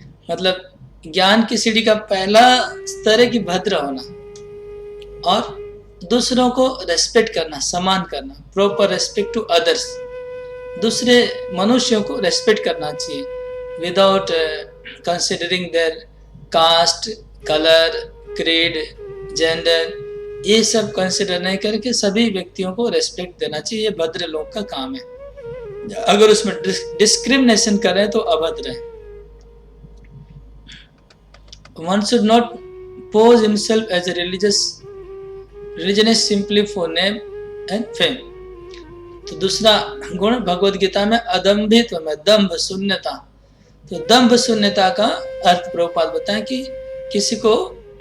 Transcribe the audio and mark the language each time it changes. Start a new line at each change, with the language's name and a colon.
Hindi: मतलब ज्ञान की सीढ़ी का पहला स्तर है कि भद्र होना और दूसरों को रेस्पेक्ट करना, सम्मान करना,
English: proper respect to others,
Hindi: दूसरे मनुष्यों को रेस्पेक्ट करना चाहिए
English: without considering their caste, colour, creed, gender,
Hindi: ये सब कंसिडर नहीं करके सभी व्यक्तियों को रेस्पेक्ट देना चाहिए। ये भद्र लोग का काम है। अगर उसमें डिस्क्रिमिनेशन करें तो अभद्र है।
English: One should not pose himself as a religionist simply for name and fame।
Hindi: तो दूसरा गुण भगवद गीता में अदम्भित्व में, दंभ, शून्यता। तो दंभ शून्यता का अर्थ प्रभुपाद बताएं कि किसी को